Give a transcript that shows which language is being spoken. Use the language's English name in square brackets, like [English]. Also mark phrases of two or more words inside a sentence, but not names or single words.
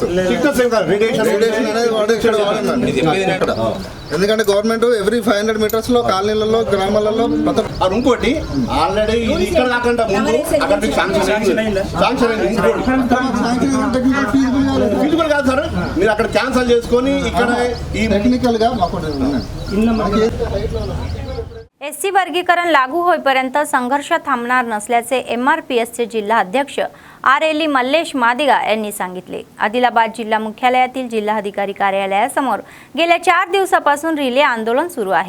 [Telugu] రేడియేషన్ అనేది ఎందుకంటే [English] government every 500 meters [Telugu] లో కాలనీలలో, గ్రామాలలో ఇంకోటి ఆల్రెడీ ఇక్కడ కాకుండా ముందు అక్కడ ఫీజిబుల్ కాదు సార్. మీరు అక్కడ క్యాన్సల్ చేసుకొని ఇక్కడ ఈ టెక్నికల్ గా మాకు [Marathi] एससी वर्गीकरण लागू होईपर्यंत संघर्ष थांबणार नसल्याचे MRPSचे जिल्हा अध्यक्ष आर.एल. मल्लेश मादिगा यांनी सांगितले. आदिलाबाद जिल्हा मुख्यालयातील जिल्हाधिकारी कार्यालयासमोर गेल्या 4 दिवसापासून रिले आंदोलन सुरू आहे.